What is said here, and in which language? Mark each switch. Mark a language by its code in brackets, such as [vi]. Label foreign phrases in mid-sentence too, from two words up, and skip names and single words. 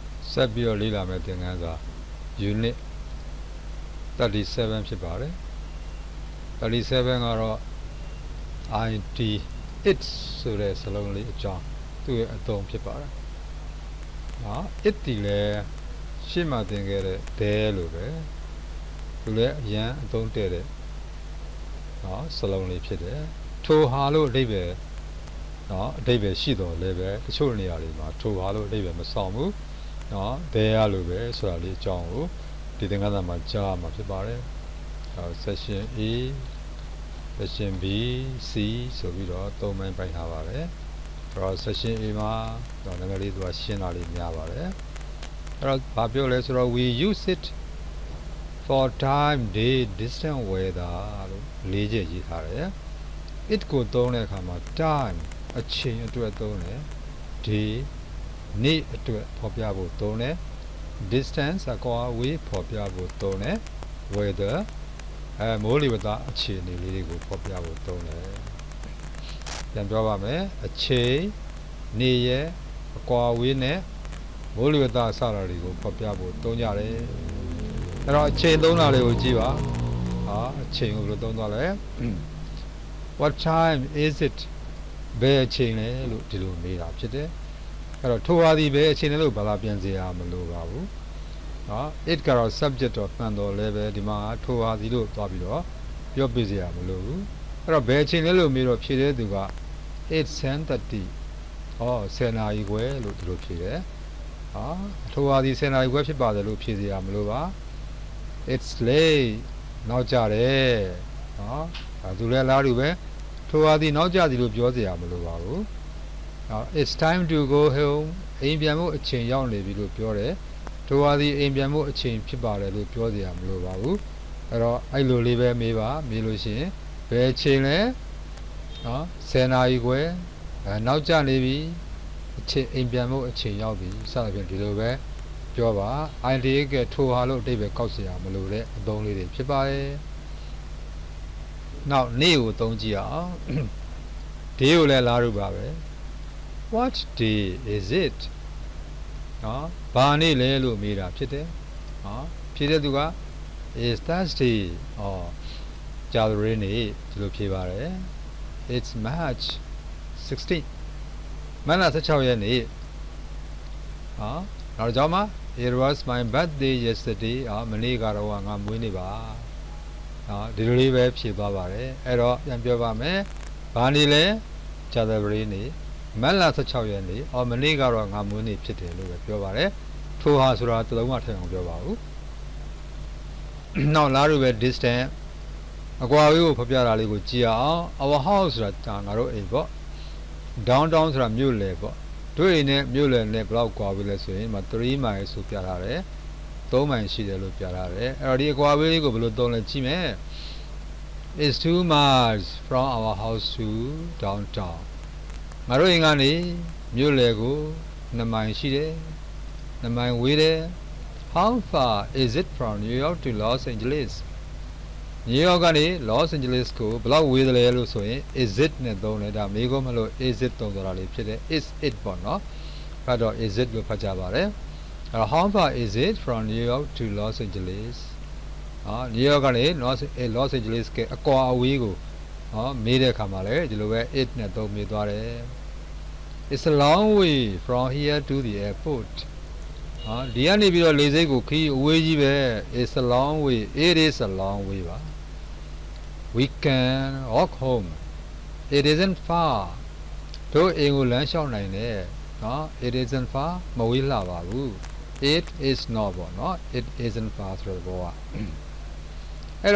[my] ဆက်ပြီးတော့လေ့လာမယ့်သင်ခန်းစာ unit 37ဖြစ်ပါတယ်37ကတော့ IT it ဆိုတဲ့စလုံးလေးအကြောင်းသူ့ရဲ့အသုံးဖြစ်ပါတယ်it ဒီလည်းရှေ့မှာသင်ခဲ့တဲ့ there လို့ပဲသူလည်းအရန်အသုံးတဲ့တဲ့စလုံးလေးဖြစ်တယ်ထိုဟာ လို့အဓိပ္ပာယ်အဓိပ္ပာယ်ရှိတော်လည်းပဲတချို့နေရာတွေမှာထိုဟာလို့အဓိပ္ပာယ်မဆောင်ဘူးthere လို့ပဲဆိုတာလေးအကြောင်းကိုဒီသင်ခန်းစာမှာကြားမှာဖြစ်ပါတယ် [en] section A section [my] B C ဆိုပြီးတော့၃ပိုင်းပိုင်းထားပါတယ် [en] section A [my] မှာနည်းနည်းလေးသူကရှင်းတာလေးများပါတယ်ဘာပြောလဲဆိုတော့ [en] we use it for time day distance weather [my] လို့လေးချက်ရေးထားတယ် it ကိုသုံးတဲ့အခါမှာ time အချိန်အတွက်သုံး တယ် day နေ့အတွက်ဖော်ပြဖို့သုံးတယ် distance အကွာအဝေးဖော်ပြဖို့သုံးတယ် weather မိုးလေဝသအခြေအနေလေးတွေကိုဖော်ပြဖို့သုံးတယ်ပြန်ပြောပါမယ်အချိန်နေ့ရက်အကွာအဝေးနဲ့မိုးလေဝသအစတာတွေကိုဖော်ပြဖို့သုံးကြတယ်အဲ့တော့အချိန်သုံးတာလေးကိုကြည့်ပါအချိန်ကိုဘယ်လိုသုံးသွားလဲ [en] what time is it [my] ဘယ်အချိန်လဲလို့ဒီလိုမေးတာဖြစ်တယ်အဲ့တော့ထိုဟာဒီဘယ်အချိန်လဲလို့ဘာလာပြန်စေရမလို့ပါဘူးit ကတော့ subject တော့မှန်တော်လဲပဲဒီမှာထိုဟာဒီလို့သွားပြီးတော့ပြောပြစေရမလို့ဘူးအဲ့တော့ဘယ်အချိန်လဲလို့မေးတော့ဖြေတဲ့သူက 8:30 10နာရီခွဲလို့ဒီလိုဖြေတယ်ထိုဟာဒီ10နာရီခွဲဖြစ်ပါတယ်လို့ဖြေစေရမလို့ပါ [en] it's late [my] နောက်ကြတယ်သူလည်းလားတူပဲထိုဟာဒီနောက်ကြသည်လို့ပြောစေရမလို့ပါဘူး [en] it's time to go home [my] အိမ်ပြန်ဖို့အချိန်ရောက်နေပြီလို့ပြောတယ်ထိုဟာဒီအိမ်ပြန်ဖို့အချိန်ဖြစ်ပါတယ်လို့ပြောစေရမလို့ပါဘူးအဲ့တော့အဲ့လိုလေးပဲမေးပါမေးလို့ရှိရင်ဘယ်အချိန်လဲ 10နာရီခွဲနောက်ကျနေပြီအချိန်အိမ်ပြန်ဖို့အချိန်ရောက်ပြီစသဖြင့်ဒီလိုပဲပြောပါ idea ကထိုဟာလို့အတိတ်ပဲကောက်เสียရမလို့တဲ့အသုံးလေးတွေဖြစ်ပါတယ် နောက်နေ့ကိုသုံးကြည့်အောင် day ကိုလည်းလားလို့ပါပဲ [en] what day is it [my] ဘာနေ့လဲလို့မေးတာဖြစ်တယ်ဖြေတဲ့သူက [en] is Thursday [my] ကြာသပတေးနေ့ဒီလိုဖြေပါတယ် [en] it's March 16 [my] မတ်လ16ရက်နေ့ နောက်ကြောင်းမှာ [en] it was my birthday yesterday [my] မနေ့ကတော့ငါမွေးနေ့ပါဒီလိုလေးပဲဖြေသွားပါတယ်အဲ့တော့ပြန်ပြောပါမယ်ဘာနေ့လဲကြာသပတေးနေ့မတ်လ16ရက်နေ့မနေ့ကတော့ငါမွေးနေ့ဖြစ်တယ်လို့ပဲပြောပါတယ်ထိုဟာဆိုတာတစ်လုံးမှထည့်အောင်ပြောပါဦး နောက်လားလို့ပဲ distance အကွာအဝေးကိုဖော်ပြတာလေးကိုကြည့်အောင် [en] our house [my] ဆိုတာငါတို့အိမ်ပေါ့ downtown ဆိုတာမြို့လယ်ပေါ့တို့အိမ်နဲ့မြို့လယ်နဲ့ဘယ်လောက်ကွာပြီလဲဆိုရင်3 miles ဆိုပြထားတယ်3 miles ရှိတယ်လို့ပြထားတယ်အဲ့တော့ဒီအကွာအဝေးလေးကိုဘယ်လိုသုံးလဲကြည့်မယ် [en] is 2 miles from our house to downtown [my] ငါတို့အိမ်ကနေမြို့လယ်ကို2 miles ရှိတယ်2 miles ဝေးတယ် how [en] far is it from New York to Los Angeles [my] New York ကနေ Los Angeles ကိုဘယ်လောက်ဝေးတယ်လဲလို့ဆိုရင် [en] is it [my] နဲ့သုံးတယ်ဒါမေးခွန်းမလို့ [en] is it [my] သုံးတာလေးဖြစ်တယ် [en] is it [my] ပေါ့နော်အဲ့တော့ [en] is it [my] လို့ဖတ်ကြပါတယ်အဲ့တော့ [en] how far is it from New York to Los Angeles [my] New York ကနေ Los Angeles ကအကွာအဝေးကိုမေးတဲ့အခါမှာလည်းဒီလိုပဲ it နဲ့သုံးမေးသွားတယ် [en] it's a long way from here to the airport [my] ဒီကနေပြီးတော့လေဆိပ်ကိုခီးအဝေးကြီးပဲ [en] it's a long way it is a long way [my] ပါ [en] we can walk home it isn't far [my] တို့အိမ်ကိုလမ်းလျှောက်နိုင်တယ် [en] it isn't far [my] မဝေးလှပါဘူး [en] it is not [my] ပေါ့နော် [en] it isn't far [my] ဆိုတဲ့ဘောကအဲ့